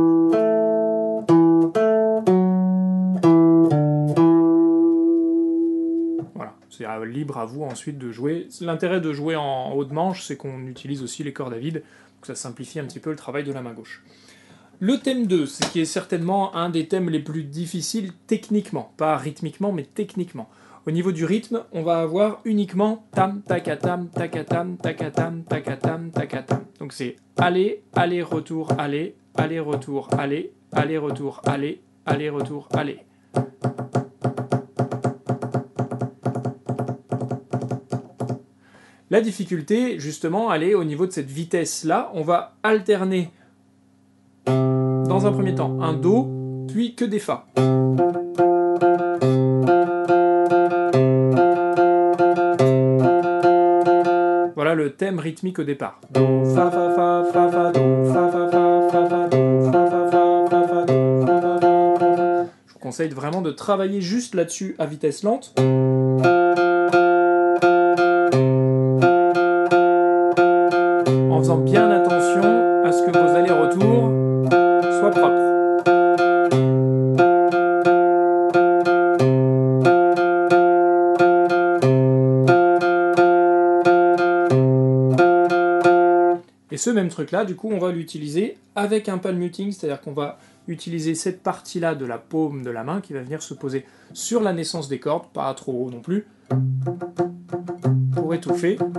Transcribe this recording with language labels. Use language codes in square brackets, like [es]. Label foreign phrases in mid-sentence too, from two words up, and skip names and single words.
[fr] Voilà, c'est libre à vous ensuite de jouer. L'intérêt de jouer en haut de manche, c'est qu'on utilise aussi les cordes à vide, donc ça simplifie un petit peu le travail de la main gauche. Le thème 2, ce qui est certainement un des thèmes les plus difficiles techniquement, pas rythmiquement, mais techniquement. Au niveau du rythme, on va avoir uniquement tam, takatam, takatam, takatam, takatam, takatam. Donc c'est aller, aller, retour, aller, aller, retour, aller, aller, retour, aller, aller, retour, aller. La difficulté, justement, elle est au niveau de cette vitesse-là. On va alterner, dans un premier temps, un Do, puis que des Fa. Voilà le thème rythmique au départ. Do, Fa, Fa, Fa, Fa, Fa, Do, Fa, Fa, Fa, Fa, Fa, Do, Fa, Fa, Fa, Fa, Fa, Do, Fa, Fa, Fa. Je vous conseille vraiment de travailler juste là-dessus à vitesse lente. En faisant bien attention à ce que vos allers-retours soient propres. Et ce même truc-là, du coup, on va l'utiliser avec un palm muting, c'est-à-dire qu'on va utiliser cette partie-là de la paume de la main qui va venir se poser sur la naissance des cordes, pas trop haut non plus, pour étouffer.